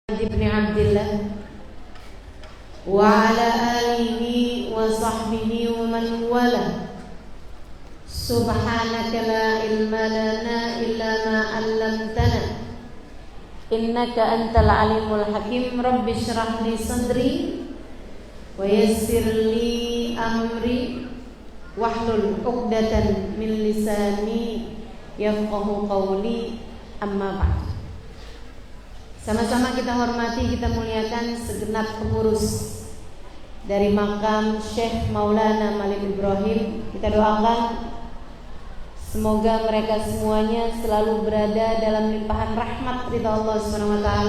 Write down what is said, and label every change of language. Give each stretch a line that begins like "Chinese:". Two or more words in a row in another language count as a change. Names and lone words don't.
Arabic: ابن عبد الله وعلى آله وصحبه ومن والى. سبحانك لا علم لنا إلا ما علمتنا إنك أنت العليم الحكيم. رب اشرح لي صدري ويسر لي أمري واحلل عقدة من لساني يفقهوا قولي. أما بعد.
Indonesian: Sama-sama kita hormati, kita muliakan segenap pengurus dari makam Syekh Maulana Malik Ibrahim. Kita doakan semoga mereka semuanya selalu berada dalam limpahan rahmat ridha Allah
Arabic: سبحانه وتعالى.